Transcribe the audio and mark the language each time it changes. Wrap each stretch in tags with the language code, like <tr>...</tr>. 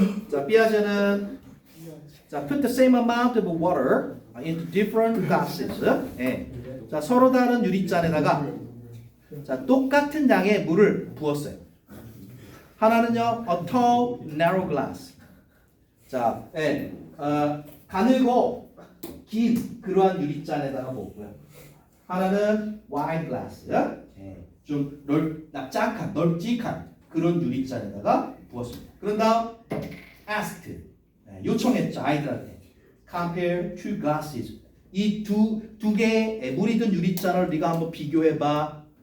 <ko>자, 피아제는</ko> <en>put the same amount of water into different glasses.</en> <ko>자, 서로 다른 유리잔에다가 똑같은 양의 물을 부었어요. 하나는요,</ko> <en>a tall, narrow glass.</en> <ko>자, 가늘고 긴 그러한 유리잔에다가 부었고요. 하나는</ko> <en>wide glass.</en> <ko>좀 널찍한 그런 유리잔에다가 부었습니다. 그런 다음</ko> <en>asked,</en> <ko>요청했죠. 아이들한테</ko> <en>compare two glasses.</en> <ko>이 두 개의 물이 든 유리잔을 네가 한번 비교해봐.</ko>